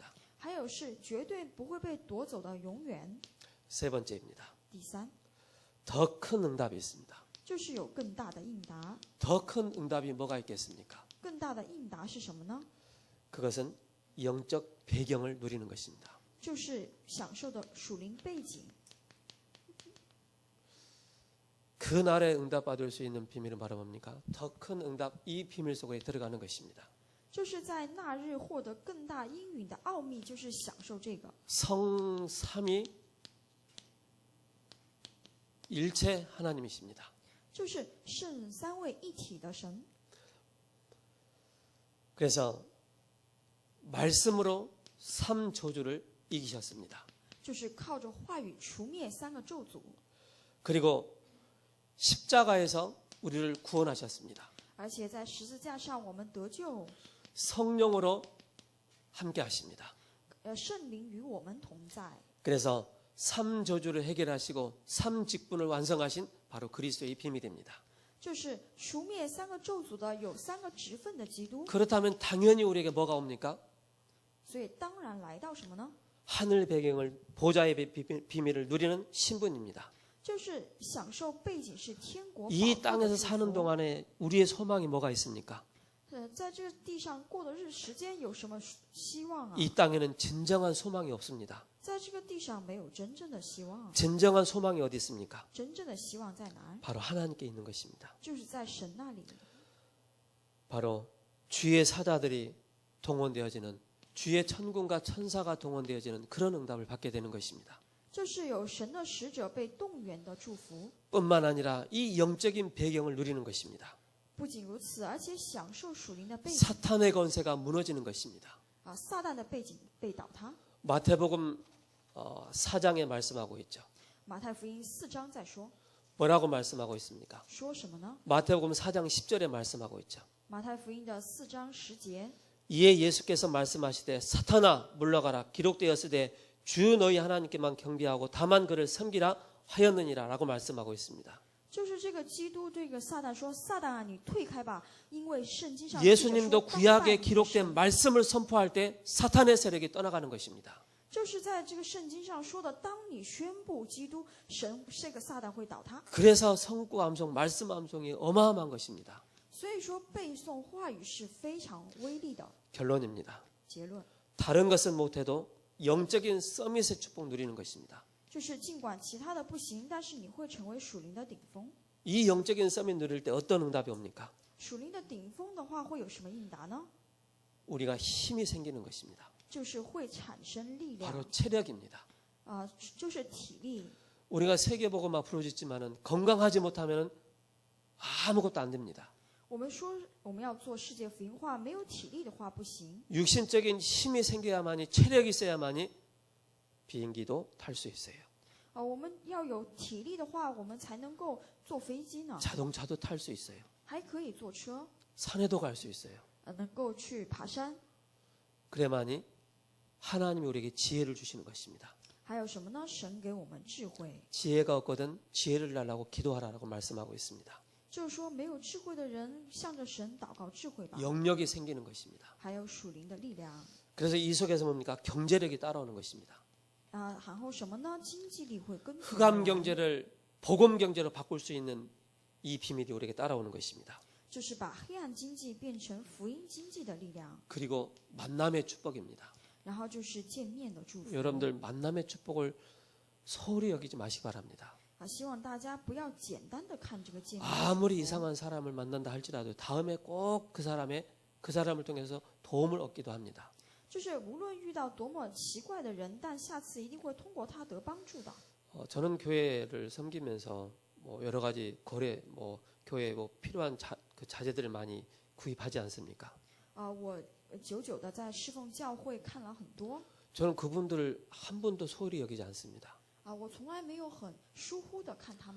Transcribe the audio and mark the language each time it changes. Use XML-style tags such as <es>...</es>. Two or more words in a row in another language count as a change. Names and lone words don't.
<zh>还有是绝对不会被夺走的永远。</zh> <ko>세 번째입니다.</ko> <zh>第三，</zh> <ko>더 큰 응답이 있습니다.</ko> <zh>就是有更大的应答。</zh> <ko>더 큰 응답이 뭐가 있겠습니까?</ko> <zh>更大的应答是什么呢？</zh> <ko>그것은 영적 배경을 누리는 것입니다.</ko> <zh>就是享受的属灵背景。</zh> <ko>그날에 응답받을 수 있는 비밀은 바로 뭡니까? 더 큰 응답, 이 비밀 속에 들어가는 것입니다.</ko> <zh>就是在那日获得更大应允的奥秘，就是享受这个</zh> <ko>성삼위 일체 하나님이십니다.</ko> <zh>就是圣三位一体的神。</zh> <ko>그래서 말씀으로 3저주를 이기셨습니다.</ko> <zh>就是靠着话语除灭3个咒诅，</zh> <ko>그리고 십자가에서 우리를 구원하셨습니다.</ko> <zh>而且在十字架上我们得救，</zh> <ko>성령으로 함께 하십니다.</ko> <zh>圣灵与我们同在。</zh> <ko>그래서 3저주를 해결하시고 3직분을 완성하신 바로 그리스도의 비밀입니다.</ko> <zh>就是除灭3个咒诅的有3个职分的基督，</zh> <ko>그렇다면 당연히 우리에게 뭐가 옵니까?</ko> <zh>所以当然来到什么呢？</zh> <ko>하늘 배경을 보좌의 비밀을 누리는 신분입니다.</ko> <zh>就是享受背景是天国</zh> <ko>이</ko> <zh>宝座的</zh> <ko>땅에서</ko> <zh>祝</zh> <ko>사는</ko> <zh>福。</zh> <ko>동안에 우리의 소망이 뭐가 있습니까?</ko> <zh>在这个地上过的时间有什么希望啊？</zh> <ko>이 땅에는 진정한 소망이 없습니다.</ko> <zh>在这个地上没有真正的希望。</zh> <ko>진정한 소망이 어디 있습니까?</ko> <zh>真正的希望在哪儿？</zh> <ko>바로 하나님께 있는 것입니다.</ko> <zh>就是在神那里。</zh> <ko>바로 주의 사자들이 동원되어지는, 주의 천군과 천사가 동원되어지는 그런 응답을 받게 되는 것입니다.</ko> <zh>就是有神的使者被动员的祝福。</zh> <ko>뿐만 아니라 이 영적인 배경을 누리는 것입니다.</ko> <zh>不仅如此，而且享受属灵的背景</zh> <ko>사탄의 권세가 무너지는 것입니다.</ko> <zh>啊，撒旦的背景被倒塌。</zh> <ko>마태복음 4장에 말씀하고 있죠.</ko> <zh>马太福音4章在说，</zh> <ko>뭐라고 말씀하고 있습니까?</ko> <zh>说什么呢？</zh> <ko>마태복음 4장 10절에 말씀하고 있죠.</ko> <zh>马太福音的4章10节，</zh> <ko>이에 예수께서 말씀하시되 사탄아 물러가라 기록되었으되 주 너희 하나님께만 경배하고 다만 그를 섬기라 하였느니라 라고 말씀하고 있습니다.</ko> <zh>就是这个基督对这个撒旦说：“撒旦啊，你退开吧，因为圣经上记着说</zh> <ko>예수님도</ko> <zh>当拜</zh> <ko>구약에</ko> <zh>你的</zh> <ko>기록된</ko> <zh>神。</zh> <ko>말씀을 선포할 때 사탄의 세력이 떠나가는 것입니다.</ko> <zh>就是在这个圣经上说的，当你宣布基督，神这个撒旦会倒塌。</zh> <ko>그래서 성구 암송 말씀 암송이 어마어마한 것입니다.</ko> <zh>所以说，背诵话语是非常威力的。</zh> <ko>결론입니다.</ko> <zh>结论</zh> <ko>다른 것은 못해도 영적인 서밋의 축복 누리는 것입니다.</ko> <zh>就是，尽管其他的不行，但是你会成为属灵的顶峰。</zh> <ko>이 영적인 서밋 누릴 때 어떤 응답이 옵니까?</ko> <zh>属灵的顶峰的话，会有什么应答呢？</zh> <ko>우리가 힘이 생기는 것입니다.</ko> <zh>就是会产生力量</zh> <ko>바로 체력입니다.</ko> <zh>就是体力。</zh> <ko>우리가 세계복음화 부르짖지만은 건강하지 못하면 아무것도 안 됩니다.</ko> <zh>我们说我们要做世界福音化，没有体力的话不行。</zh> <ko>육신적인 힘이 생겨야만이 체력이 있어야만이 비행기도 탈 수 있어요.</ko> <zh>我们要有体力的话，我们才能够坐飞机呢，</zh> <ko>자동차도 탈 수 있어요.</ko> <zh>还可以坐车，</zh> <ko>산에도 갈 수 있어요.</ko> <zh>能够去爬山。</zh> <ko>그래만이 하나님이 우리에게 지혜를 주시는 것입니다.</ko> <zh>还有什么呢？神给我们智慧，</zh> <ko>지혜가 없거든 지혜를 달라고 기도하라고 말씀하고 있습니다.</ko> <zh>就是说没有智慧的人向着神祷告智慧吧。</zh> <ko>영역이 생기는 것입니다.</ko> <zh>还有属灵的力量</zh> <ko>그래서 이 속에서 뭡니까? 경제력이 따라오는 것입니다.</ko> <zh>然后什么呢？经济力会跟随</zh> <ko>흑암</ko> <zh>而来</zh> <ko>경제를 복음 경제로 바꿀 수 있는 이 비밀이 우리에게 따라오는 것입니다.</ko> <zh>就是把黑暗经济变成福音经济的力量，</zh> <ko>그리고 만남의 축복입니다.</ko> <zh>然后就是见面的祝福。</zh> <ko>여러분들 만남의 축복을 소홀히 여기지 마시기 바랍니다.</ko> <zh>希望大家不要简单的看这个见面。</zh> <ko>아무리 이상한 사람을 만난다 할지라도 다음에 꼭 그 사람을 통해서 도움을 얻기도 합니다.</ko> <zh>就是无论遇到多么奇怪的人，但下次一定会通过他得帮助的。</zh> <ko>저는 교회를 섬기면서 여러 가지 거래 교회 필요한 자재들을 많이 구입하지 않습니까?</ko> <zh>我久久的在侍奉教会看了很多，</zh> <ko>저는 그분들을 한 분도 소홀히 여기지 않습니다.</ko> <zh>我从来没有很疏忽的看他们。</zh>